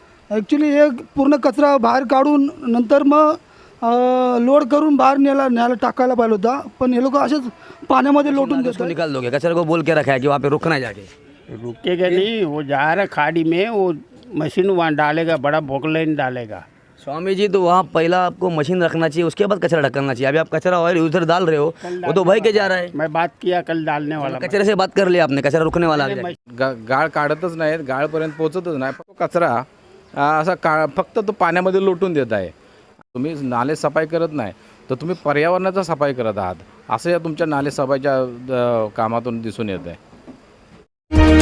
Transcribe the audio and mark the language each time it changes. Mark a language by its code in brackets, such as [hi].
[mr] Actually हे पूर्ण कचरा बाहेर काढून नंतर मग लोड करून बाहर न्यायला टाकायला पाहिजे होता, पण हे लोक असेच पाण्यामध्ये लोटून [hi] उसको [mr] देतात। [hi] निकाल दोगे, कचरे को बोल के रखा है कि वहाँ पे रुकना है जाके। रुकेगा नहीं, वो जा रहा है खाड़ी में, वो मशीन वहाँ डालेगा, बड़ा बोकलाइन डालेगा। स्वामी जी तो वहाँ पहला आपको मशीन रखना चाहिए, उसके बाद कचरा ढकना चाहिए। अभी आप कचरा ऑयल उधर डाल रहे हो, वो तो भय के जा रहा है। मैं बात किया कल डालने वाला। कचरे से बात कर लिया आपने, कचरा रुकने वाला आ गया। [mr] गाळ काढतच नाहीत, गाळपर्यंत पोहोचतच नाही। फक्त कचरा असा फक्त तो पाण्यामध्ये लोटून देत आहे। तुम्ही नाले सफाई करत नाही तर तुम्ही पर्यावरणाचा सफाई करत आहात, असं या तुमच्या नाले सफाईच्या कामातून दिसून येत आहे।